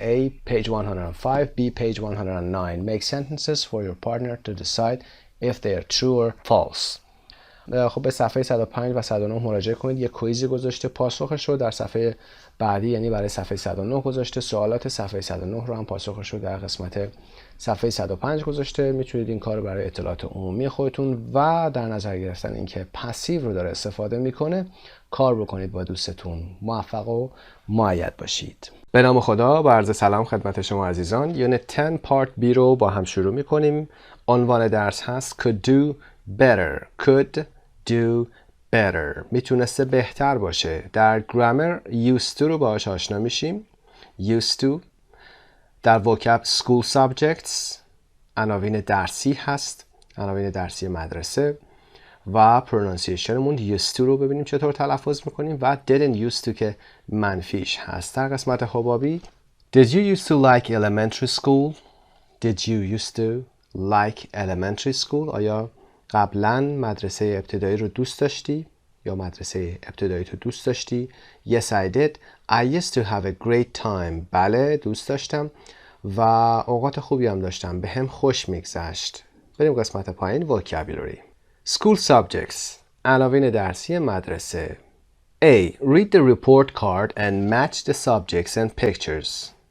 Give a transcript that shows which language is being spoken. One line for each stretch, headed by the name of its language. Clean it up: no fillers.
English: A page 105 B page 109 make sentences for your partner to decide if they are true or false.
Persian: خب به صفحه 105 و 109 مراجعه کنید. یه کویزی گذاشته پاسخش رو در صفحه بعدی یعنی برای صفحه 109 گذاشته. سوالات صفحه 109 رو هم پاسخش رو در قسمت صفحه 105 گذاشته. میتونید این کار رو برای اطلاعات عمومی خودتون و در نظر گرفتن اینکه پسیو رو داره استفاده میکنه کار بکنید با دوستتون. موفق و مؤید باشید. به نام خدا با عرض سلام خدمت شما عزیزان. یونت 10 پارت B رو با هم شروع میکنیم. عنوان درس هست could do better. could do better میتونسته بهتر باشه. در گرامر used to رو باهاش آشنا میشیم. used to در vocab school subjects عناوین درسی هست. عناوین درسی مدرسه و pronunciationمون used to رو ببینیم چطور تلفظ میکنیم و didn't used to که منفیش هست. در قسمت حبابی
English: Did you used to like elementary school? Did you used to like elementary school?
Persian: آیا قبلا مدرسه ابتدایی رو دوست داشتی؟ یا مدرسه ابتدایی تو دوست داشتی؟
English: Yes I did. I used to have a great time.
Persian: بله دوست داشتم و اوقات خوبی هم داشتم. به هم خوش میگذشت. بریم قسمت پایین vocabulary.
English: School subjects
Persian: عناوین درسی مدرسه.
English: A. Read the report card and match the subjects and pictures.